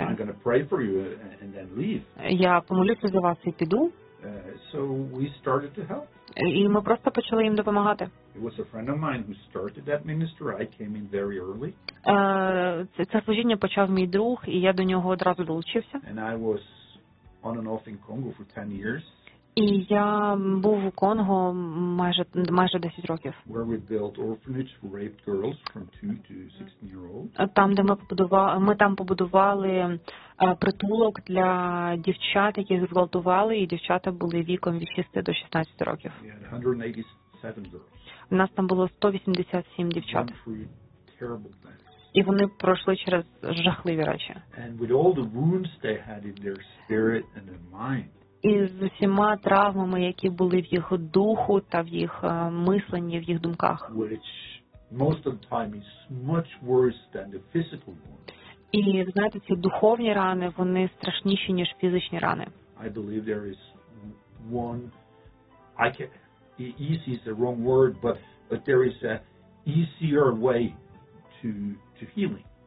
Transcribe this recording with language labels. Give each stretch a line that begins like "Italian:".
English: I'm going to pray for you and then leave.
Ukrainian: Я помолюся за вас і піду.
English: So we started to help.
Ukrainian: І ми просто почали їм допомагати.
English: It was a friend of mine who started that ministry. I came in very early.
Ukrainian: Це служіння почав мій друг, і я до нього одразу долучився.
English: And I was on and off in Congo for 10 years.
Ukrainian: І я був у Конго майже 10 років.
English: Where we built orphanage for raped girls from 2 to 16 year old.
Ukrainian: Там, де ми там побудували притулок для дівчат, яких зґвалтували, і дівчата були віком від 6 до 16 років.
English: We had 187 girls.
Ukrainian: У нас там було 187 дівчат.
English: Went through terrible things.
Ukrainian: І вони пройшли через жахливі речі.
English: And with all the wounds they had in their spirit and their mind.
Ukrainian: І з усіма травмами, які були в їх духу та в їх мисленні, в їх думках.
English: Which most of the time is much worse than the physical wounds.
Ukrainian: І, знаєте, ці духовні рани, вони страшніші, ніж фізичні рани.
English: I believe there is one, I can, easy is the wrong word, but there is a easier way to healing.